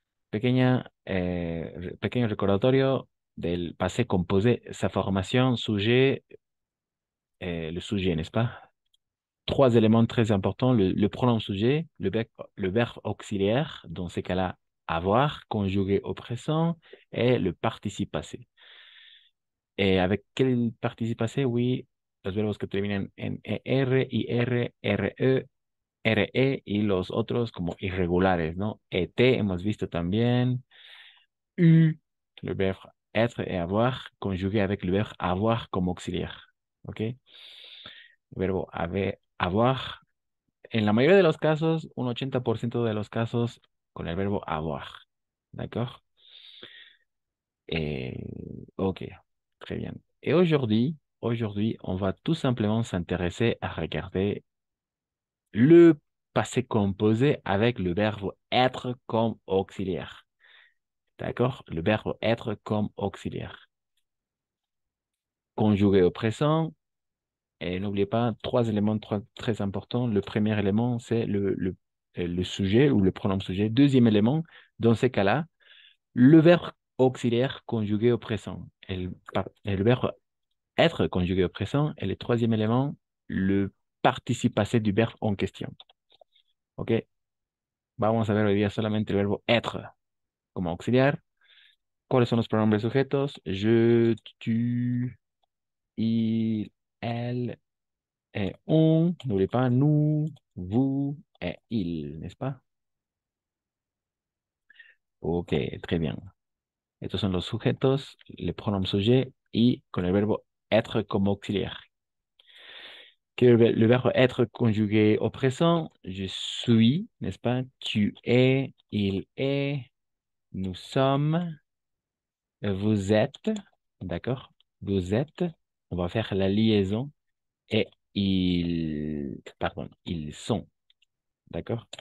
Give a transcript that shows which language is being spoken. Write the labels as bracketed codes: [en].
[es] Pequeño recordatorio del [fr] passé composé, sa formation, sujet, le sujet, n'est-ce pas? Trois éléments très importants, le pronom sujet, le verbe auxiliaire, dans ces cas-là, avoir, conjugué au présent, et le participe passé. Avec quel participe passé? [es] Oui, los verbos que terminan en ER, IR, RE, RE y los otros como irregulares, ¿no? ET hemos visto también. [fr] U, le verbe être et avoir, conjugué avec le verbe avoir comme auxiliaire. ¿Ok? [es] El verbo avoir, en la mayoría de los casos, un 80% de los casos, con el verbo avoir. [fr] D'accord? Et, ok, très bien. Et aujourd'hui, on va tout simplement s'intéresser à regarder le passé composé avec le verbe être comme auxiliaire. D'accord? Le verbe être comme auxiliaire. Conjugué au présent. Et n'oubliez pas, trois éléments très importants. Le premier élément, c'est le sujet ou le pronom sujet. Deuxième élément, dans ces cas-là, le verbe auxiliaire conjugué au présent. Et le verbe être conjugué au présent. Et le troisième élément, le participe passé du verbe en question. ¿Ok? [es] Vamos a ver hoy día solamente el verbo être como auxiliar. ¿Cuáles son los pronombres sujetos? [fr] Je, tu, il, elle, et on. N'oubliez pas nous, vous et il, n'est-ce pas? Ok, très bien. [es] Estos son los sujetos, le pronom sujet y con el verbo être como auxiliaire. [fr] Que le verbe être conjugué au présent, je suis, n'est-ce pas? Tu es, il est, nous sommes, vous êtes, d'accord? Vous êtes, on va faire la liaison et ils sont, d'accord?